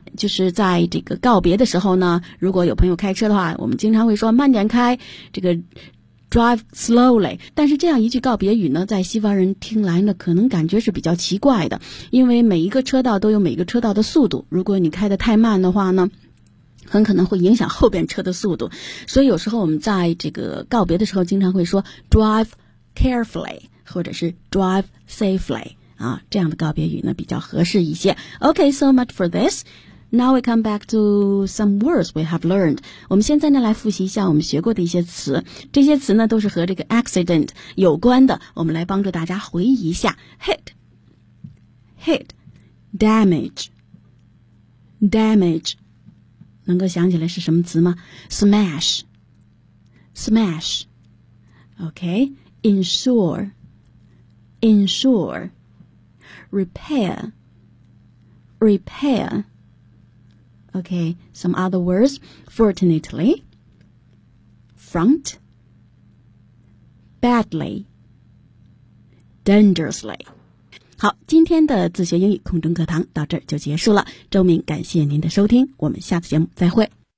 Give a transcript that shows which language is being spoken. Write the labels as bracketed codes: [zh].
[zh] 就是在这个告别的时候呢，如果有朋友开车的话，我们经常会说慢点开，这个 [en] Drive slowly, [zh] 但是这样一句告别语呢，在西方人听来呢，可能感觉是比较奇怪的，因为每一个车道都有每一个车道的速度，如果你开得太慢的话呢，很可能会影响后边车的速度，所以有时候我们在这个告别的时候经常会说 [en] drive carefully, [zh] 或者是 [en] drive safely, [zh] 这样的告别语呢比较合适一些。 [en] Okay, so much for this. Now we come back to some words we have learned. [zh] 我们现在呢来复习一下我们学过的一些词。这些词呢都是和这个 accident 有关的。我们来帮助大家回忆一下。 [en] Hit, damage. [zh] 能够想起来是什么词吗？ [en] Smash. Okay. Insure. Repair. Okay, some other words. Fortunately, front, badly, dangerously. [zh] 好，今天的自学英语空中课堂到这儿就结束了。周明感谢您的收听，我们下次节目再会。